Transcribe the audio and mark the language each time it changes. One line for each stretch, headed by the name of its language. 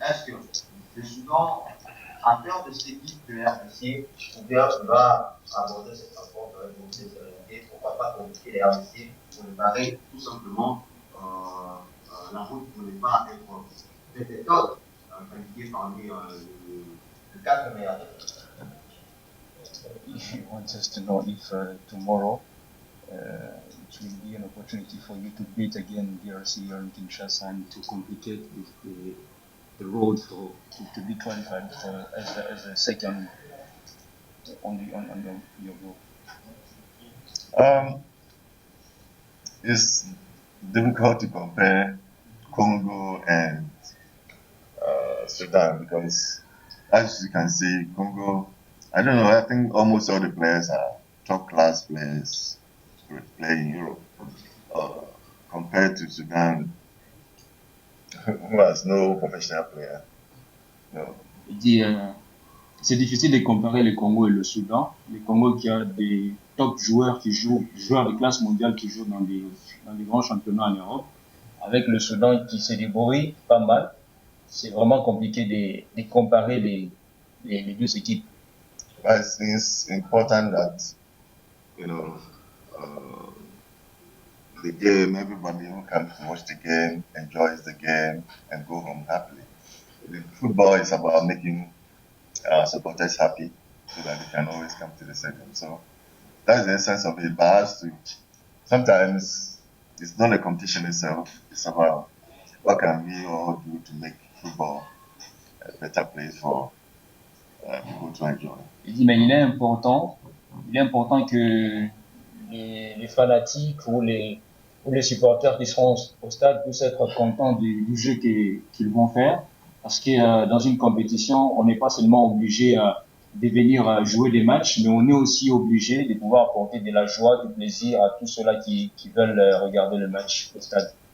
French: Est-ce que le Soudan a peur de cette équipe de RDC ou bien va aborder cette rencontre avec beaucoup de sérénité? Pourquoi pas convoquer les RDC pour les barrer tout simplement la route pour ne pas être peut-être qualifié parmi le 4 meilleurs.
English: He wants us to know if tomorrow it will be an opportunity for you to beat again DRC here in Kinshasa and to complicate the road to be qualified as a second on your group. it's difficult to compare Congo and Sudan because, as you can see, Congo, I don't know, I think almost all the players are top class players who play in Europe compared to Sudan, who has no professional player. No.
French: Il dit, c'est difficile de comparer le Congo et le Soudan. Le Congo qui a des top joueurs qui joueurs de classe mondiale qui jouent dans des grands championnats en Europe, avec le Soudan qui se débrouille pas mal. C'est vraiment compliqué de comparer les deux équipes.
English: I think it's important that, you know, the game, everybody who comes to watch the game enjoys the game and go home happily. The football is about making supporters happy so that they can always come to the stadium. So that's the essence of it. But sometimes it's not a competition itself. It's about what can we all do to make football a better place for people to enjoy.
French: Il dit, mais il est important que les fanatiques ou les supporters qui seront au stade puissent être contents du jeu qu'ils vont faire. Parce que dans une compétition, on n'est pas seulement obligé de venir jouer des matchs, mais on est aussi obligé de pouvoir apporter de la joie, du plaisir à tous ceux-là qui veulent regarder le match au stade.